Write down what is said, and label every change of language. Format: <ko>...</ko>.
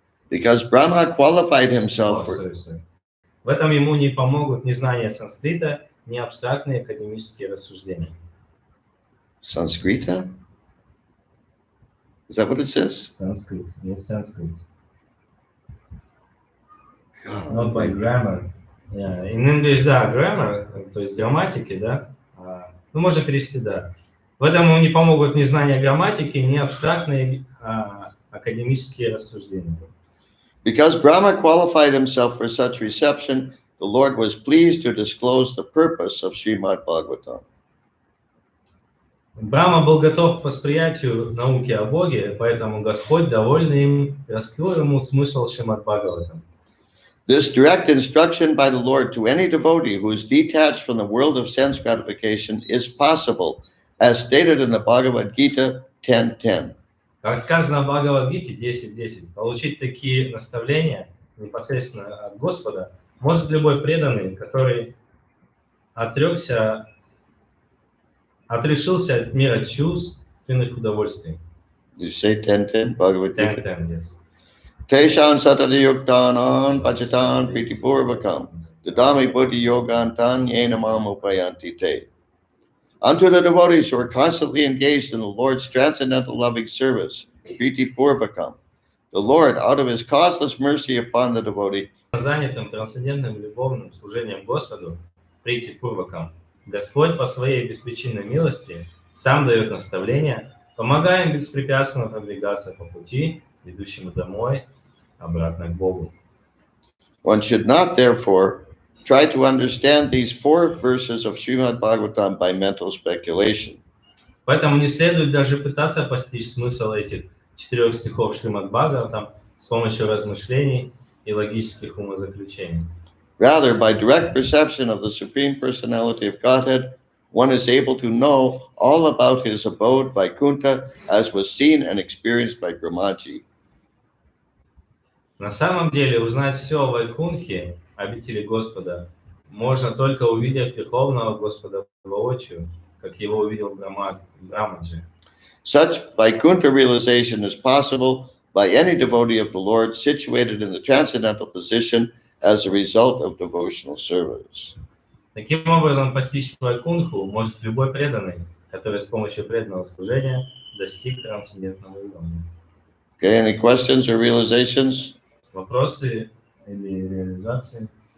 <en>Because Brahma qualified himself</en> <ru>В этом ему не помогут ни знания санскрита, ни абстрактные академические рассуждения.</ru> <en>Sanskrita? Is that what it says? Санскрит. Yes, Sanskrit. God, Not by grammar. Yeah. In English,</en> <ru>да, grammar, то есть грамматики, да. Ну, можно перевести, да. В этом ему не помогут ни знания грамматики, ни абстрактные академические рассуждения.</ru> <en>Because Brahma qualified himself for such reception, the Lord was pleased to disclose the purpose of Srimad Bhagavatam.</en> <ru>Брахма был готов к восприятию науки о Боге, поэтому Господь, довольный им, раскрыл ему смысл Шримад Бхагаватам.</ru> <en>This direct instruction by the Lord to any devotee who is detached from the world of sense gratification is possible, as stated in the Bhagavad Gita 10:10.</en> <ru>Как сказано в Бхагавад-гите 10.10, получить такие наставления непосредственно от Господа может любой преданный, который отрешился от мира чувственных удовольствий.</ru> <en>Did you say 10:10? Bhagavad Gita. 10.10, yes.</en> <sa>Teshan satadayuktanan pachatan pritipurvakam dadami buddhi yogantan yenamam upayanti te.</sa> <en>Unto the devotees who are constantly engaged in the Lord's transcendental loving service, pritipurvakam, the Lord, out of his causeless mercy upon the devotee,</en> <ru>Занятым трансцендентным любовным служением Господу, прийти пурвакам, Господь по своей беспричинной милости сам дает наставления, помогая им беспрепятственно продвигаться по пути, ведущему домой, обратно к Богу.</ru> <en>one should not, therefore, try to understand these 4 verses of Srimad Bhagavatam by mental speculation.</en> <ru>Поэтому не следует даже пытаться постичь смысл этих 4 стихов Шримад Бхагаватам с помощью размышлений и логических умозаключений.</ru> <en>Rather, by direct perception of the Supreme Personality of Godhead, one is able to know all about his abode, Vaikuntha, as was seen and experienced by Brahmaji.</en> <ru>На самом деле, узнать все о Вайкунхе, обители Господа, можно только увидев Верховного Господа воочию, как его увидел Брамаджи.</ru> <en>Such Vaikuntha realization is possible by any devotee of the Lord situated in the transcendental position as a result of devotional service.</en> <ru>Таким образом, постичь Вайкунху может любой преданный, который с помощью преданного служения достиг трансцендентного уровня.</ru> <en>Okay, any questions or realizations?</en> <ru>Вопросы или реализации?</ru>